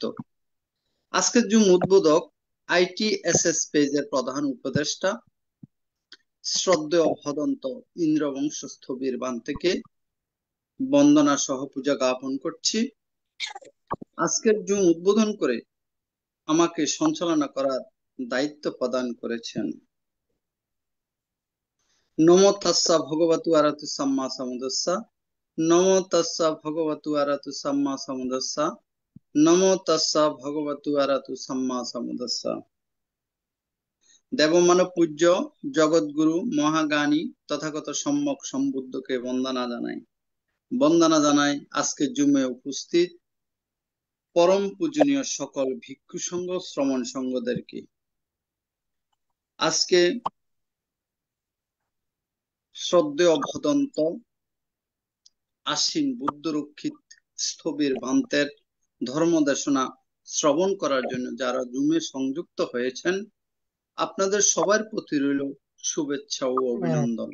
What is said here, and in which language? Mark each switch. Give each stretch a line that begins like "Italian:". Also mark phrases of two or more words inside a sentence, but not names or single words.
Bangla: আজকের জুম উদ্বোধক আইটিএসএস পেজের প্রধান উপদেষ্টা শ্রদ্ধেয় ভদন্ত ইন্দ্রবংশস্থ বীরবান থেকে বন্দনা সহ পূজা জ্ঞাপন করছি। আজকের জুম উদ্বোধন করে আমাকে সঞ্চালনা করার দায়িত্ব প্রদান করেছেন
Pali: নমো তাস্সা ভগবতু আরহাতু সাম্মা সাম্বুদ্দাসা। নমো তাস্সা ভগবতু আরহাতু সাম্মা সাম্বুদ্দাসা। নমো তাস্সা ভগবতু আরহাতু সাম্মা সাম্বুদ্দাসা।
Bangla: দেবমানব পূজ্য জগৎগুরু মহাজ্ঞানী তথাগত সম্যক সম্বুদ্ধকে বন্দনা জানাই। বন্দনা জানাই আজকে জুমে উপস্থিত পরম পূজনীয় সকল ভিক্ষু সংঘ শ্রমণ সংঘদেরকে। আজকে শ্রদ্ধেয় ভদন্ত আশ্বিন বুদ্ধ রক্ষিত স্থবির ভান্তের ধর্মদেশনা শ্রবণ করার জন্য যারা জুমে সংযুক্ত হয়েছেন, আপনাদের সবার প্রতি রইল শুভেচ্ছা ও অভিনন্দন।